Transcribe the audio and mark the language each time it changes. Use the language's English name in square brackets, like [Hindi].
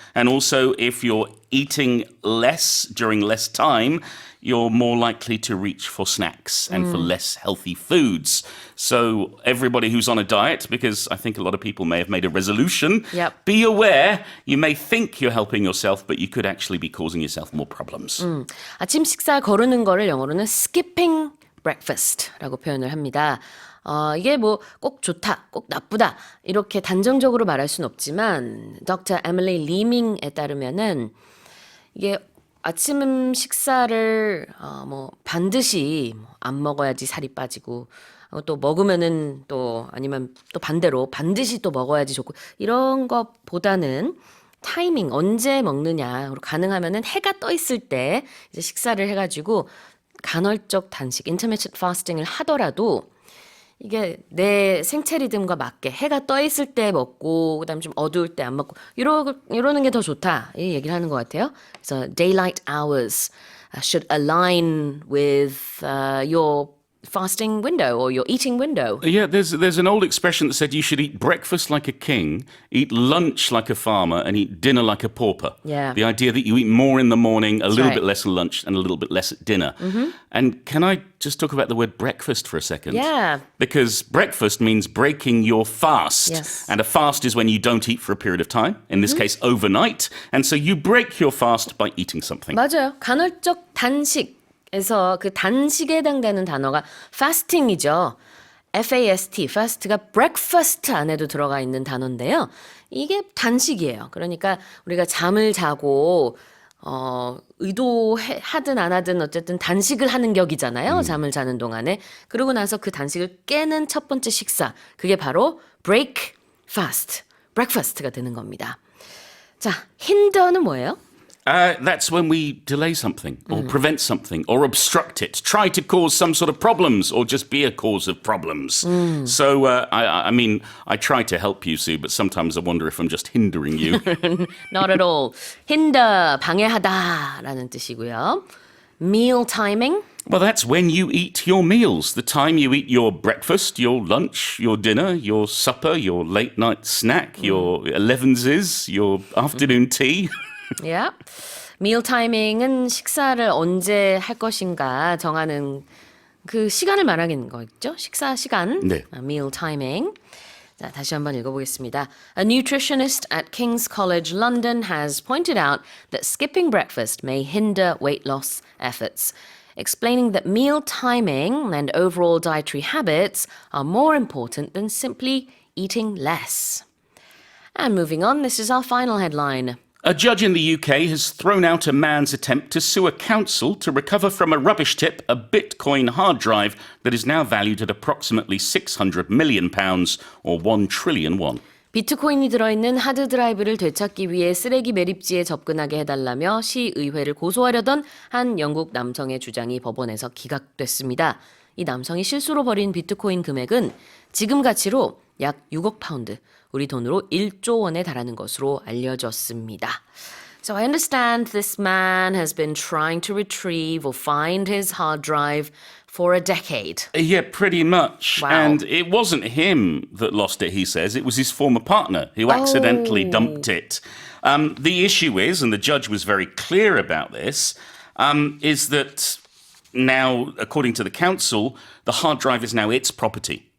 [English] And also, if you're eating less during less time, you're more likely to reach for snacks and for less healthy foods. So everybody who's on a diet, because I think a lot of people may have made a resolution, Yep. be aware you may think you're helping yourself, but you could actually be causing yourself more problems. [Korean] 아침 식사 거르는 거를 영어로는 [English] skipping breakfast [Korean] 라고 표현을 합니다. 이게 뭐 꼭 좋다, 꼭 나쁘다 이렇게 단정적으로 말할 수는 없지만 Dr. Emily Leeming에 따르면은 이게 아침 식사를 뭐 반드시 안 먹어야지 살이 빠지고 또 먹으면은 또 아니면 또 반대로 반드시 또 먹어야지 좋고 이런 것보다는 타이밍 언제 먹느냐 그리고 가능하면은 해가 떠 있을 때 이제 식사를 해가지고 간헐적 단식 [English] intermittent fasting [Korean] 을 하더라도 이게 내 생체 리듬과 맞게 해가 떠 있을 때 먹고 그다음에 좀 어두울 때 안 먹고 이러는 게 더 좋다 이 얘기를 하는 것 같아요. [English] 그래서 daylight hours should align with your fasting window or your eating window. Yeah, there's an old expression that said you should eat breakfast like a king, eat lunch like a farmer, and eat dinner like a pauper. Yeah. The idea that you eat more in the morning, a little right. bit less at lunch, and a little bit less at dinner. And can I just talk about the word breakfast for a second? Yeah. Because breakfast means breaking your fast. Yes. And a fast is when you don't eat for a period of time, in this case, overnight. And so you break your fast by eating something. [Korean] 맞아요. 간헐적 단식에서 그 단식에 해당되는 단어가 fasting이죠. FAST, fast가 breakfast 안에도 들어가 있는 단어인데요. 이게 단식이에요. 그러니까 우리가 잠을 자고 의도하든 안 하든 어쨌든 단식을 하는 격이잖아요. 잠을 자는 동안에. 그러고 나서 그 단식을 깨는 첫 번째 식사. 그게 바로 break fast, breakfast가 되는 겁니다. 자, hinder는 뭐예요? [English] That's when we delay something or prevent something or obstruct it, try to cause some sort of problems or just be a cause of problems. So, I mean, I try to help you, Sue, but sometimes I wonder if I'm just hindering you. Not at all. [Korean] hinder, 방해하다라는 뜻이고요. [English] meal timing. Well, that's when you eat your meals, the time you eat your breakfast, your lunch, your dinner, your supper, your late night snack, your 11s, your afternoon tea. Yeah. [Korean] meal timing은 식사를 언제 할 것인가 정하는 그 시간을 말하는 거겠죠? 식사 시간. 네. [English] meal timing. [Korean] 자, 다시 한번 읽어보겠습니다. [English] A nutritionist at King's College London has pointed out that skipping breakfast may hinder weight loss efforts, explaining that meal timing and overall dietary habits are more important than simply eating less. And moving on, this is our final headline. A judge in the UK has thrown out a man's attempt to sue a council to recover from a rubbish tip a Bitcoin hard drive that is now valued at approximately £600 million or 1 trillion won. [Korean] 비트코인이 들어있는 하드드라이브를 되찾기 위해 쓰레기 매립지에 접근하게 해달라며 시의회를 고소하려던 한 영국 남성의 주장이 법원에서 기각됐습니다. 이 남성이 실수로 버린 비트코인 금액은 지금 가치로 약 6억 파운드, 우리 돈으로 1조 원에 달하는 것으로 알려졌습니다. [English] So I understand this man has been trying to retrieve or find his hard drive for a decade. Yeah, pretty much. Wow. And it wasn't him that lost it, he says. It was his former partner who accidentally dumped it. The issue is, and the judge was very clear about this, is that now, according to the council, the hard drive is now its property.